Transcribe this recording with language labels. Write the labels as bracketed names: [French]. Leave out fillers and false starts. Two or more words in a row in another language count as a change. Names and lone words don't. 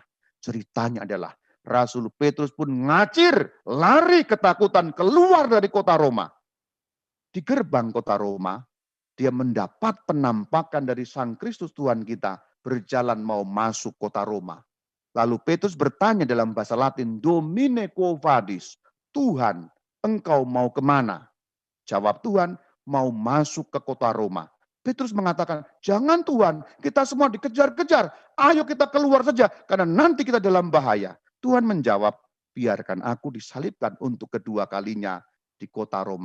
[Indonesian] Ceritanya adalah Rasul Petrus pun ngacir, lari ketakutan keluar dari kota Roma. Di gerbang kota Roma, dia mendapat penampakan dari Sang Kristus Tuhan kita berjalan mau masuk kota Roma. Lalu Petrus bertanya dalam bahasa Latin, [Latin] Domine quo vadis, [Indonesian] Tuhan, engkau mau kemana? Jawab Tuhan, mau masuk ke kota Roma. Petrus mengatakan, jangan Tuhan, kita semua dikejar-kejar, ayo kita keluar saja, karena nanti kita dalam bahaya. Tuhan menjawab, biarkan aku disalibkan untuk kedua kalinya di kota Roma.